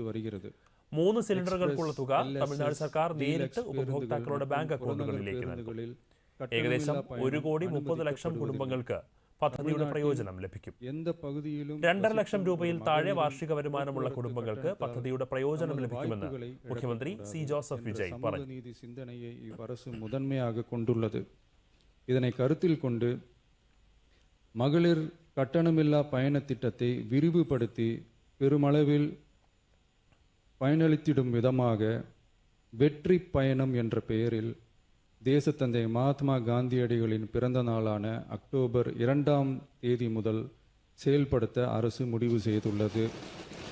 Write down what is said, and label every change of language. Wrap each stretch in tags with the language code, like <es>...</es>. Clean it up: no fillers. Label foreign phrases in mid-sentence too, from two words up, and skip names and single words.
<ml>3 സിലിണ്ടറുകൾക്കുള്ള തുക തമിഴ്നാട് സർക്കാർ നേരിട്ട് ഉപഭോക്താക്കളുടെ ബാങ്ക് അക്കൗണ്ടുകളിലേക്ക് നൽകും. ഏകദേശം 1,30,00,000 കുടുംബങ്ങൾക്ക് പദ്ധതിയുടെ പ്രയോജനം ലഭിക്കും. 2.5 ലക്ഷം രൂപയിൽ താഴെ വാർഷിക വരുമാനമുള്ള കുടുംബങ്ങൾക്ക് പദ്ധതിയുടെ പ്രയോജനം ലഭിക്കുമെന്ന് മുഖ്യമന്ത്രി സി ജോസഫ് വിജയ് പറഞ്ഞു.</ml> <ta>நீதி சிந்தனையை இவ்வரசு முதன்மையாக கொண்டுள்ளது. இதனை கருத்தில் கொண்டு மகளிர் கட்டணமில்லா பயண திட்டத்தை விரிவுபடுத்தி பெருமளவில் பயனளித்திடும் விதமாக வெற்றி பயணம் என்ற பெயரில் தேசத்தந்தை மகாத்மா காந்தியடிகளின் பிறந்த நாளான அக்டோபர் 2ஆம் தேதி முதல் செயல்படுத்த அரசு முடிவு செய்துள்ளது.</ta>